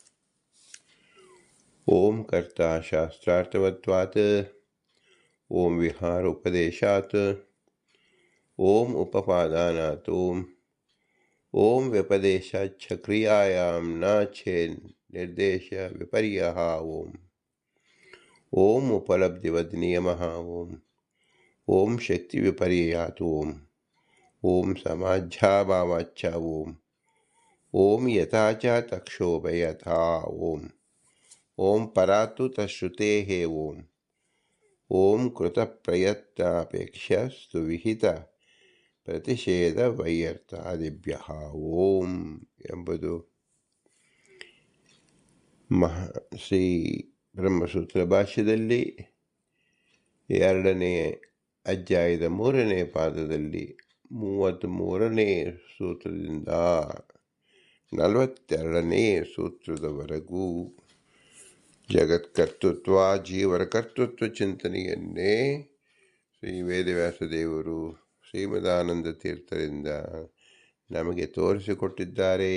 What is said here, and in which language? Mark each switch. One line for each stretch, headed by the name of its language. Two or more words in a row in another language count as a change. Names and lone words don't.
Sanskrit: ಓಂ ಕರ್ತ ಶಾಸ್ತ್ರಾರ್ಥವತ್ವಾತ್, ಓಂ ವಿಹಾರ ಉಪದೇಶಾತ್, ಓಂ ಉಪಪಾದಾನಾತ್, ಓಂ ವ್ಯಪದೇಶಾಚ್ಛ ಕ್ರಿಯಾಯಾಂ ನ ಛೇ ನಿರ್ದೇಶ ವಿಪರ್ಯಃ, ಓಂ ಉಪಲಬ್ಧಿವದ್ ನಿಯಮಃ, ಓಂ ಶಕ್ತಿ ವಿಪರ್ಯಾತ್, ಓಂ ಸಮಾಧ್ಯಾಭಾವಾಚ್ಛ, ಓಂ ಯಥಾ ಚ ತಕ್ಷೋಭ ಯಥಾ, ಓಂ ಪರಾತು ತಶ್ರುತೇಃ, ಓಂ ಕೃತ ಪ್ರಯತ್ನಾಪೇಕ್ಷಸ್ತು ವಿಹಿತ ಪ್ರತಿಷೇಧ ವೈಯರ್ಥಾದಿಭ್ಯಃ ಓಂ ಎಂಬುದು
Kannada: ಶ್ರೀ ಬ್ರಹ್ಮಸೂತ್ರ ಭಾಷ್ಯದಲ್ಲಿ 2ನೇ ಅಧ್ಯಾಯದ 3ನೇ ಪಾದದಲ್ಲಿ 33ನೇ ಸೂತ್ರದಿಂದ 42ನೇ ಸೂತ್ರದವರೆಗೂ ಜಗತ್ಕರ್ತೃತ್ವ, ಜೀವರ ಕರ್ತೃತ್ವ ಚಿಂತನೆಯನ್ನೇ ಶ್ರೀ ವೇದವ್ಯಾಸದೇವರು ಶ್ರೀಮದಾನಂದ ತೀರ್ಥರಿಂದ ನಮಗೆ ತೋರಿಸಿಕೊಟ್ಟಿದ್ದಾರೆ.